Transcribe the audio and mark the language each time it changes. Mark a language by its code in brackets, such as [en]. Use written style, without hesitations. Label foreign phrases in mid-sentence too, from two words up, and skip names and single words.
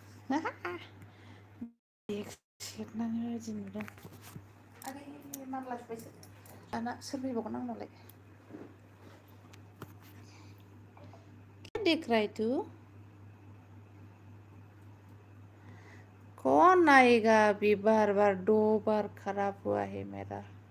[brx] सेबनानै बायदि नुदों आरे नांलाजोब्बायसो दाना सोर फैबावगोन आंनावलाय [hi] देख रहा है तू कौन आएगा अभी बार बार 2 बार खराब हुआ है मेरा